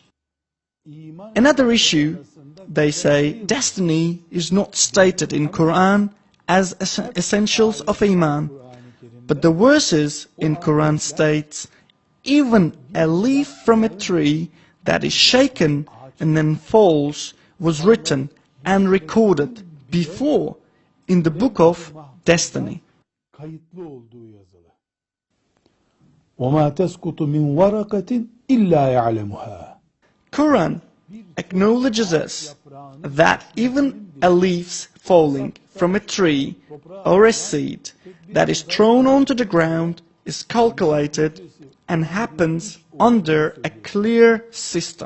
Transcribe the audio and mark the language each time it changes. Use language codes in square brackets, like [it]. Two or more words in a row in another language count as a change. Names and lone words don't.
[en] Another issue, they say, destiny is not stated in Quran as essentials of Iman. But the verses in Quran states, even a leaf from a tree that is shaken and then falls was written and recorded before in the book of destiny. [tr] Kayıtlı olduğu yazılı. [ar] وَمَا تَسْقُطُ مِنْ وَرَقَةٍ إِلَّا يَعْلَمُهَا. [en] Quran acknowledges us that even a leaf falling from a tree or a seed that is thrown onto the ground is calculated and happens under a clear system.